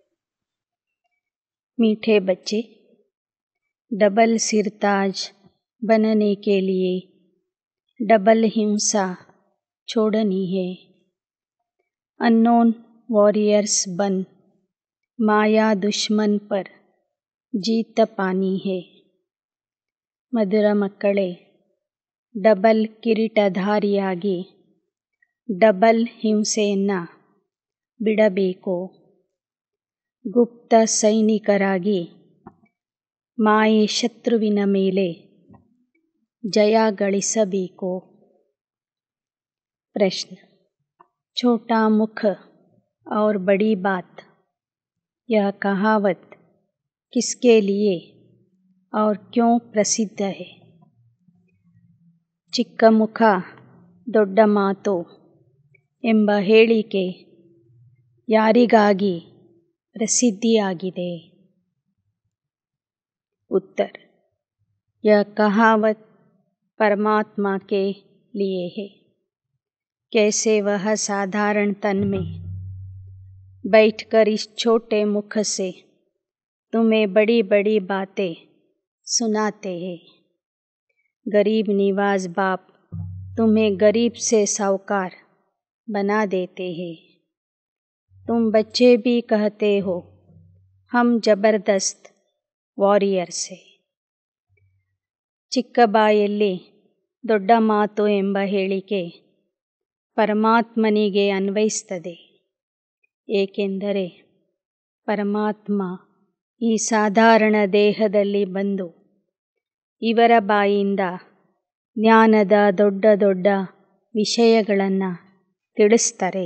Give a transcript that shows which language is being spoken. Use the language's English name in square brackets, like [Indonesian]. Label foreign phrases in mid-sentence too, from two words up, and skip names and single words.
[Hindi] मीठे बच्चे, डबल सिरताज बनने के लिए डबल हिंसा छोड़नी है। [English] unknown warriors [Hindi] बन माया दुश्मन पर जीत पानी है। [Kannada] ಮಧುರ ಮಕ್ಕಳೇ, ಡಬಲ್ ಕಿರೀಟಧಾರಿಯಾಗಿ ಡಬಲ್ ಹಿಂಸೆಯನ್ನು ಬಿಡಬೇಕು. ಗುಪ್ತ ಸೈನಿಕರಾಗಿ ಮಾಯೆ ಶತ್ರುವಿನ ಮೇಲೆ ಜಯ ಗಳಿಸಬೇಕು. ಪ್ರಶ್ನೆ: [Hindi] छोटा मुख और बड़ी बात, यह कहावत किसके लिए और क्यों प्रसिद्ध है? [Kannada] ಚಿಕ್ಕ ಮುಖ ದೊಡ್ಡ ಮಾತು ಎಂಬ ಹೇಳಿಕೆ ಯಾರಿಗಾಗಿ ಪ್ರಸಿದ್ಧಿಯಾಗಿದೆ? [Hindi] उत्तर: यह कहावत परमात्मा के लिए है। कैसे वह साधारण तन में बैठकर इस छोटे मुख से तुम्हें बड़ी बड़ी बातें सुनाते हैं। गरीब निवाज बाप तुम्हें गरीब से साहूकार बना देते हैं। तुम बच्चे भी कहते हो हम जबरदस्त ವಾರಿಯರ್ಸ್ है। [Kannada] ಚಿಕ್ಕ ಬಾಯಲ್ಲಿ ದೊಡ್ಡ ಮಾತು ಎಂಬ ಹೇಳಿಕೆ ಪರಮಾತ್ಮನಿಗೆ ಅನ್ವಯಿಸ್ತದೆ. ಏಕೆಂದರೆ ಪರಮಾತ್ಮ ಈ ಸಾಧಾರಣ ದೇಹದಲ್ಲಿ ಬಂದು ಇವರ ಬಾಯಿಂದ ಜ್ಞಾನದ ದೊಡ್ಡ ದೊಡ್ಡ ವಿಷಯಗಳನ್ನು ತಿಳಿಸ್ತಾರೆ.